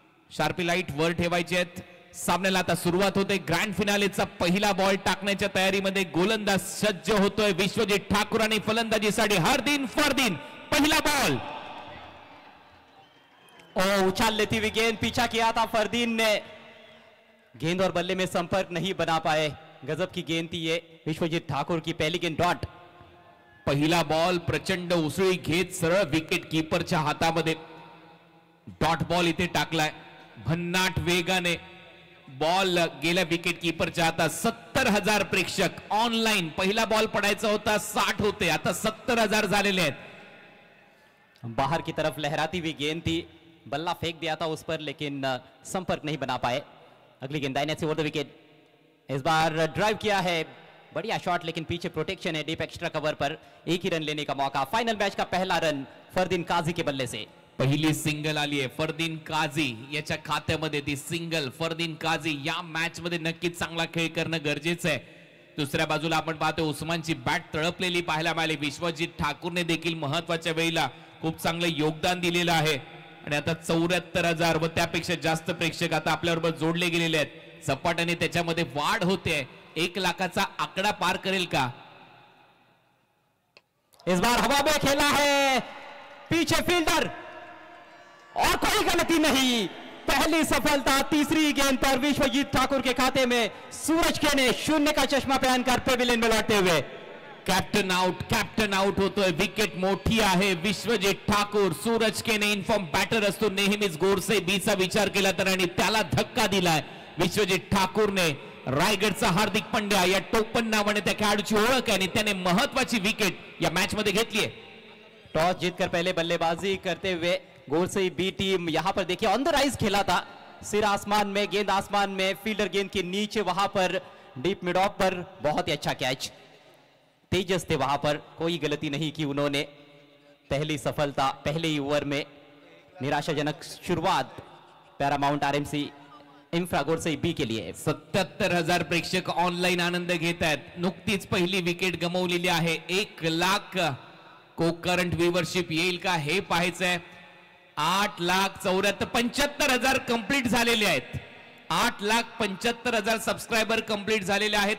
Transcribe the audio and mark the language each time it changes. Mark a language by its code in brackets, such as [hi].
[mr] Sharpy light वर ठेवायचे आहेत। सामन्याला आता सुरुवात होते. ग्रँड फिनालेचा पहिला बॉल टाकण्याच्या तयारीमध्ये गोलंदाज सज्ज होतोय विश्वजित ठाकूर आणि फलंदाजीसाठी हरदीन फरदीन. पहिला बॉल [hi] उछाल लेती हुई गेंद, पीछा किया था फरदीन ने, गेंद और बल्ले में संपर्क नहीं बना पाए. गजब की गेंद थी ये विश्वजीत ठाकुर की. पहली गेंद डॉट. [mr] पहिला बॉल प्रचंड उसळी घेत सरळ विकेट कीपरच्या हातामध्ये डॉट बॉल इथे टाकलाय. भन्नाट वेगाने बॉल गेल्या विकेट कीपरच्या हातात. 70,000 प्रेक्षक ऑनलाईन. पहिला बॉल पडायचा होता 60 होते, आता 70,000 झालेले आहेत. [hi] बाहर की तरफ लहराती हुई गेंद थी, बल्ला फेंक दिया था उस पर, लेकिन संपर्क नहीं बना पाए. अगली गेंद दाहिने से ओवर द विकेट. इस बार ड्राइव किया है, बढ़िया शॉट, लेकिन पीछे प्रोटेक्शन है डीप एक्स्ट्रा कवर पर. एक ही रन लेने का मौका. फाइनल मैच का पहला रन फरदीन काजी के बल्ले से. [mr] पहिली सिंगल आली आहे फरदीन काझी याच्या खात्यामध्ये. ती सिंगल फरदीन काझी या मॅच मध्ये नक्कीच चांगला खेळ करणं गरजेचं आहे. दुसऱ्या बाजूला आपण पाहतो उस्मानची बॅट तळपलेली पाहायला मिळाली. विश्वजित ठाकूरने देखील महत्वाच्या वेळेला खूप चांगलं योगदान दिलेलं आहे. आणि आता 74,000 व त्यापेक्षा जास्त प्रेक्षक आता आपल्याबरोबर जोडले गेलेले आहेत. झपाट्याने त्याच्यामध्ये वाढ होते. 1 लाखाचा आकडा पार करेल का? [hi] इस बार हवा में खेला है, पीछे फील्डर, और कोई गलती नहीं. पहली सफलता तीसरी गेंद पर विश्वजीत ठाकुर के खाते में. सूरज के ने 0 का चश्मा पहनकर पेविलियन में लौटते हुए. [mr] कॅप्टन आउट होतोय. विकेट मोठी आहे. विश्वजित ठाकूर सूरज केने इन्फॉर्म बॅटर असतो नेहमीच. गोरसे बीचा विचार केला तर आणि त्याला धक्का दिलाय विश्वजित ठाकूरने. रायगडचा हार्दिक पंड्या या टोपण नावाने त्या खेळाडूची ओळख आहे आणि त्याने महत्वाची विकेट या मॅच मध्ये घेतली आहे. [hi] टॉस जीतकर पहले बल्लेबाजी करते हुए गोरसे बी टीम. यहां पर देखिए ऑन द राइज खेला था, सिर आसमान में, गेंद आसमान में, फील्डर गेंद के नीचे, वहां पर डीप मिड ऑफ पर. बहुत ही अच्छा कैच, तेजस थे वहां पर, कोई गलती नहीं की उन्होंने. पहली सफलता पहले ही ओवर में. निराशाजनक शुरुआत Paramount RMC infra Gorse B के लिए. [mr] 77,000 प्रेक्षक ऑनलाईन आनंद घेत आहेत. नुकतीच पहिली विकेट गमावलेली आहे. 1 लाख को करंट व्ह्यूवरशिप येईल का हे पाहायचंय. 8,74,75,000 कंप्लीट झालेले आहेत. 8,75,000 सबस्क्रायबर कंप्लीट झालेले आहेत.